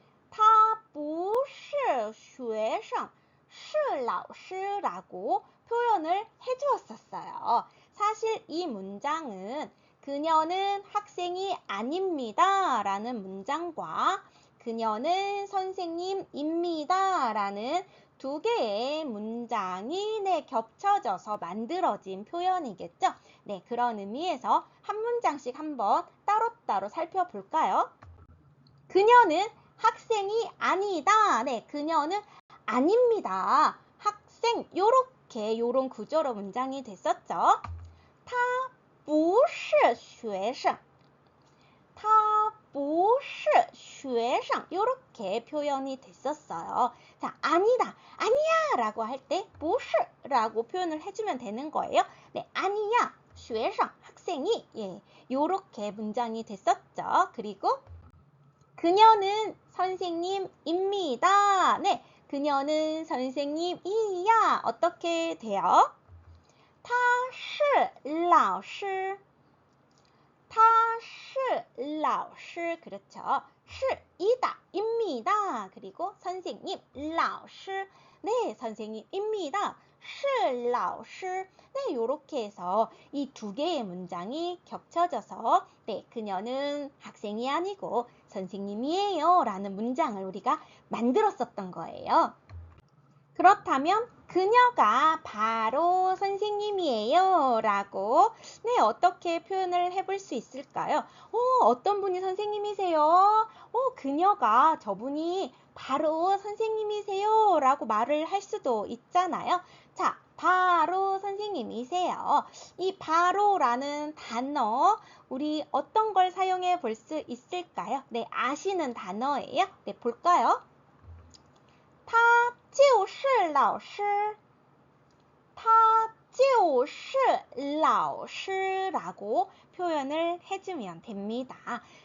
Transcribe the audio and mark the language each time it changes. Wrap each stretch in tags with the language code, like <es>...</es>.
<zh>他不是学生，是老师 라고 표현을 해주었었어요.</zh> <ko>사실 이 문장은 그녀는 학생이 아닙니다 라는 문장과 그녀는 선생님입니다 라는 두 개의 문장이 겹쳐져서 만들어진 표현이겠죠. 그런 의미에서 한 문장씩 한번 따로따로 살펴볼까요? 그녀는 학생이 아니다. 그녀는 아닙니다. 학생, 요런 구조로 문장이 됐었죠.</ko> <zh>他不是学生，他不是学生 이렇게 표현이 됐었어요.</zh> <ko>자, 아니다, 아니야 라고 할 때 不是라고 표현을 해주면 되는 거예요. 아니야, 学生 학생이 이렇게 문장이 됐었죠. 그리고 그녀는 선생님입니다. 그녀는 선생님이야. 어떻게 돼요?</ko> <zh>他是老师，他是老师 그렇죠.</zh> <ko>是이다, 입니다. 그리고 선생님, 老师 선생님입니다. 是老师 요렇게 해서 이 두 개의 문장이 겹쳐져서 그녀는 학생이 아니고 선생님이에요 라는 문장을 우리가 만들었었던 거예요. 그렇다면 그녀가 바로 선생님이에요 라고 어떻게 표현을 해볼 수 있을까요? 어떤 분이 선생님이세요? 그녀가, 저분이 바로 선생님이세요 라고 말을 할 수도 있잖아요. 자, 바로 선생님이세요. 이 바로라는 단어 우리 어떤 걸 사용해 볼 수 있을까요? 아시는 단어예요. 볼까요?</ko> <zh>他就是老师，他就是老师 라고 표현을 해주면 됩니다.</zh>